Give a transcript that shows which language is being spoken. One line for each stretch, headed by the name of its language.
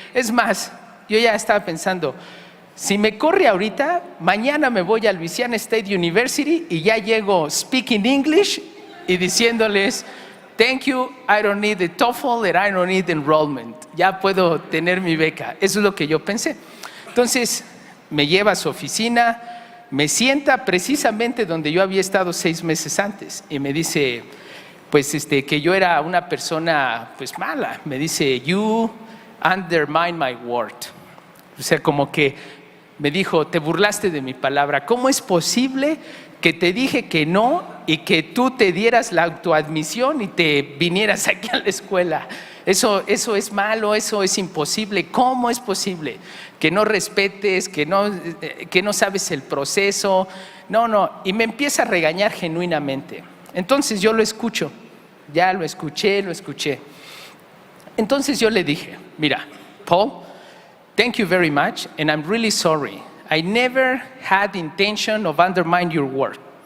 Spanish: Es más, yo ya estaba pensando, si me corre ahorita, mañana me voy al Louisiana State University y ya llego
English: speaking English
Spanish: y diciéndoles,
English: thank you, I don't need the TOEFL and I don't need the enrollment.
Spanish: Ya puedo tener mi beca. Eso es lo que yo pensé. Entonces, me lleva a su oficina, me sienta precisamente donde yo había estado 6 meses antes y me dice, pues que yo era una persona pues mala. Me dice,
English: you undermine my word.
Spanish: O sea, como que me dijo, te burlaste de mi palabra. ¿Cómo es posible que te dije que no y que tú te dieras la autoadmisión y te vinieras aquí a la escuela? Eso es malo, eso es imposible. ¿Cómo es posible que no respetes, que no sabes el proceso? No, y me empieza a regañar genuinamente. Entonces yo lo escucho, ya lo escuché. Entonces yo le dije, mira,
English: Paul, thank you very much, and I'm really sorry. I never had the intention of undermining your work.